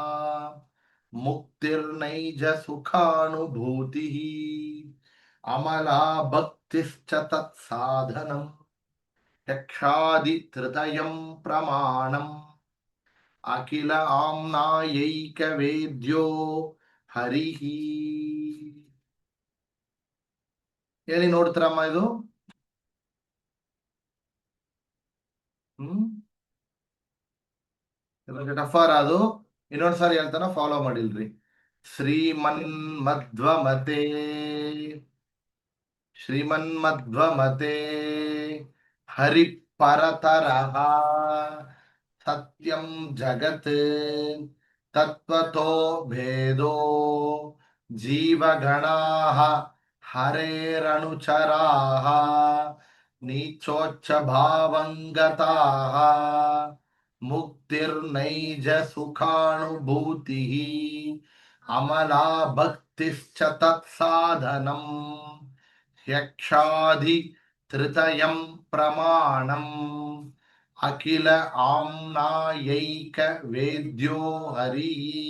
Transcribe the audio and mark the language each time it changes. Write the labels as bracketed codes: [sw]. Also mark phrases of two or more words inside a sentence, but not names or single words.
[sa] ಮುಕ್ತಿರ್ನೈಜ ಸುಖಾನುಭೂತಿಃ ಅಮಲಾ ಭಕ್ತಿಶ್ಚ ತತ್ಸಾಧನಂ ಯಕ್ಷಾದಿ ತ್ರಿತಯಂ ಪ್ರಮಾಣಂ ಅಖಿಲ ಆಮ್ನಾಯೈಕ ವೇದ್ಯೋ ಹರಿಃ. [kn] ಹೇಳಿ ನೋಡ್ತಾರಮ್ಮ ಇದು. ಟಫರ್ ಅದು. ಇನ್ನೊಂದ್ಸಾರಿ ಹೇಳ್ತಾನ, ಫಾಲೋ ಮಾಡಿಲ್ರಿ. [sa] ಶ್ರೀಮನ್ಮಧ್ವಮತೆ ಶ್ರೀಮನ್ಮಧ್ವಮತೆ ಹರಿಪರತರಃ ಸತ್ಯಂ ಜಗತ್ ತತ್ವತೋ ಭೇದೋ ಜೀವಗಣಾಃ ಹರೇರನುಚರಾಃ ನೀಚೋಚ್ಚ ಭಾವಂಗತಾಃ ಮುಕ್ತಿರ್ನೈಜ ಸುಖಾನುಭೂತಿಃ ಅಮಲಾ ಭಕ್ತಿಶ್ಚ ತತ್ಸಾಧನಂ ಯಕ್ಷಾದಿ ತ್ರಿತಯಂ ಪ್ರಮಾಣಂ ಅಖಿಲ ಆಮ್ನಾಯೈಕ ವೇದ್ಯೋ ಹರಿಃ